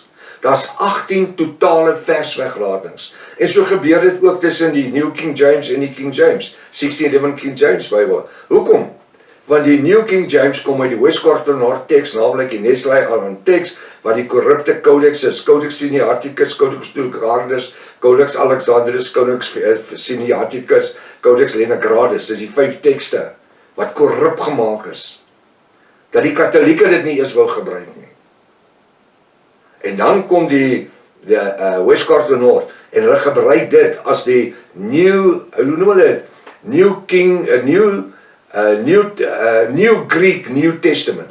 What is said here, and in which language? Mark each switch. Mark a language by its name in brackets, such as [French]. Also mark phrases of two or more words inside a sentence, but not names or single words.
[Afrikaans] Daar's 18 totale versweglatings. En so gebeur dit ook tussen die New King James en die King James, 1611 King James Bybel. Hoekom? Want die New King James kom uit die Westcott teks, naamlik die Nestle-Aland teks, wat die korrupte codex is, Codex Sinaiticus, Codex Turcardus, Codex Alexandrinus, Codex Sinaiticus, Codex Leningradus, dis die 5 tekste, wat korrup gemaak is, dat die katholieke dit nie eens wou gebruik nie. En dan kom die Westcott en hulle gebruik dit as die New Greek New Testament.